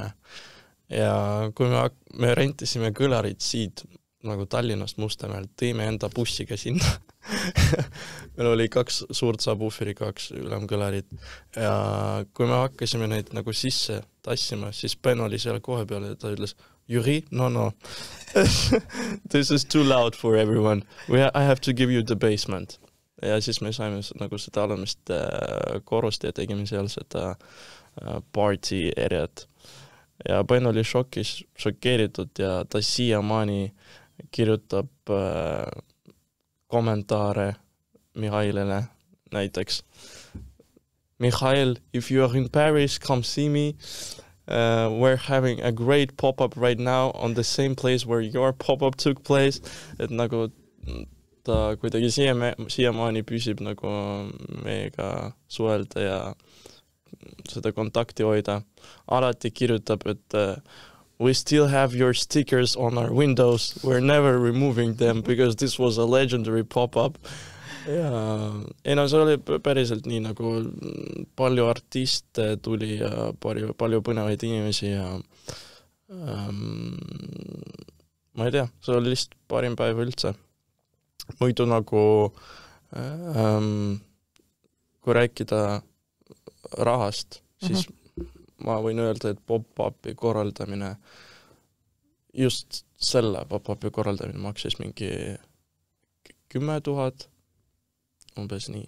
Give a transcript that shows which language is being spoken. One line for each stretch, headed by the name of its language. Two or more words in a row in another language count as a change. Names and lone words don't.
Estonian: Ja kui me rentisime kõlarid siit nagu Tallinnast Mustamäelt, tõime enda bussiga sinna. Meil oli 2 suurt subwooferi, 2 ülemkõlarid. Ja kui me hakkasime neid nagu sisse tassima, siis Ben oli seal kohe peale ja ta ütles, Jüri,
English: no. This is too loud for everyone. I have to give you the basement.
Estonian: Ja siis me saime nagu seda alumist korrust ja tegime seal seda
English: party areat.
Estonian: Ja Ben oli šokeeritud ja ta siiamaani kirjutab kommentaare Mihhailile näiteks. Mihhail,
English: if you are in Paris, come see me. We're having a great pop-up right now on the same place where your pop-up took place.
Estonian: Et nagu ta kuidagi siiamaani püsib nagu meiega suhelda ja seda kontakti hoida. Alati kirjutab, et
English: we still have your stickers on our windows. We're never removing them because this was a legendary pop-up.
Estonian: Ja see oli päriselt nii nagu palju artiste tuli ja palju põnevaid inimesi ja ma ei tea, see oli lihtsalt parim päev üldse. Muidu nagu kui rääkida rahast, siis ma võin öelda, et pop-upi korraldamine, just selle pop-upi korraldamine maksis mingi 10 000, umbes nii.